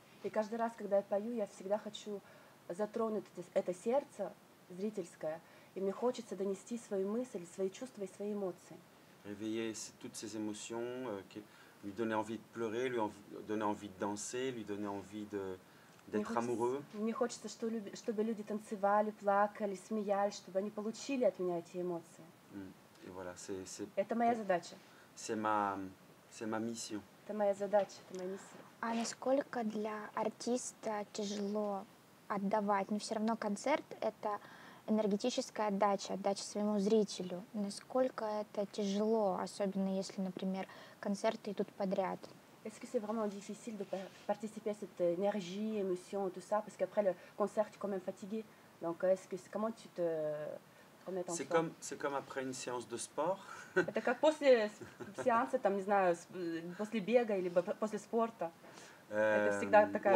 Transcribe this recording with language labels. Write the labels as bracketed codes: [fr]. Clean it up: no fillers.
[ru] И каждый раз, когда я пою, я всегда хочу затронуть это сердце зрительское, и мне хочется донести свою мысль, свои чувства и свои эмоции. [fr] Réveiller toutes ces émotions, lui donner envie de pleurer, lui donner envie de danser, lui donner envie d'être amoureux. [ru] Мне хочется, чтобы люди танцевали, плакали, смеялись, чтобы они получили от меня эти эмоции. [fr] Et voilà, [ru] это моя задача. [fr] C'est ma mission. [ru] Это моя задача, это моя миссия. А насколько для артиста тяжело отдавать? Но все равно концерт — это энергетическая отдача своему зрителю. Насколько это тяжело, особенно если, например, концерты идут подряд? [fr] Est-ce que c'est vraiment difficile de participer à cette énergie, émotion, tout ça, parce qu'après le concert, tu es quand même fatigué. Donc, comment tu te remets en forme? C'est comme après une séance de sport. [ru] Это как после сеанса, там, не знаю, после бега или после спорта. Это всегда такая